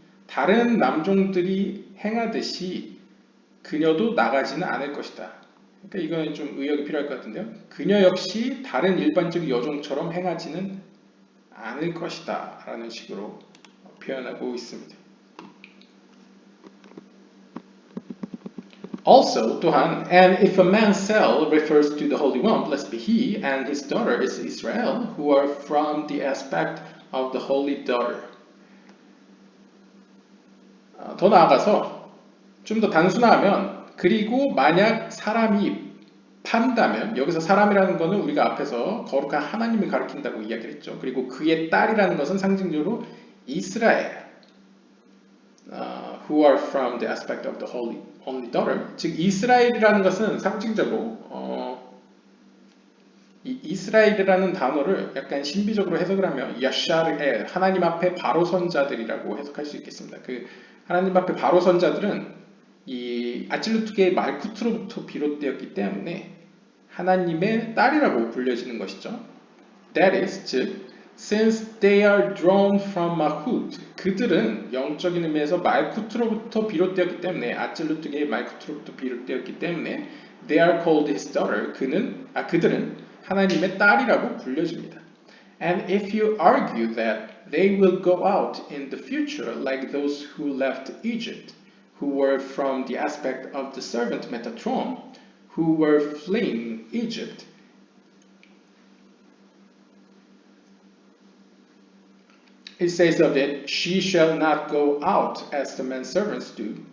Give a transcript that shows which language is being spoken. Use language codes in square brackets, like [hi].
[ko] 다른 남종들이 행하듯이 그녀도 나가지는 않을 것이다. 그러니까 이거는 좀 의역이 필요할 것 같은데요. 그녀 역시 다른 일반적 여종처럼 행하지는 않을 것이다 라는 식으로 표현하고 있습니다. [en] Also, [ko] 또한, [en] and if a man sell refers to the Holy One, blessed be he, and his daughter is Israel, who are from the aspect of the Holy Daughter. [ko] 더 나아가서 좀 더 단순하면, 그리고 만약 사람이 판다면, 여기서 사람이라는 것은 우리가 앞에서 거룩한 하나님을 가리킨다고 이야기를 했죠. 그리고 그의 딸이라는 것은 상징적으로 이스라엘, [en] who are from the aspect of the only daughter. [ko] 즉 이스라엘이라는 것은 상징적으로 이 이스라엘이라는 단어를 약간 신비적으로 해석을 하면 야샤르엘, 하나님 앞에 바로 선자들이라고 해석할 수 있겠습니다. 그 하나님 앞에 바로 선자들은 이 아칠루트계의 말쿠트로부터 비롯되었기 때문에 하나님의 딸이라고 불려지는 것이죠. [en] That is, [ko] 즉 [en] since they are drawn from Malkut, [ko] 그들은 영적인 의미에서 말쿠트로부터 비롯되었기 때문에, 아칠루트계의 말쿠트로부터 비롯되었기 때문에 [en] they are called his daughter, [ko] 그들은 하나님의 딸이라고 불려집니다. [en] And if you argue that they will go out in the future like those who left Egypt, who were from the aspect of the servant Metatron, who were fleeing Egypt, it says of it, she shall not go out as the menservants do.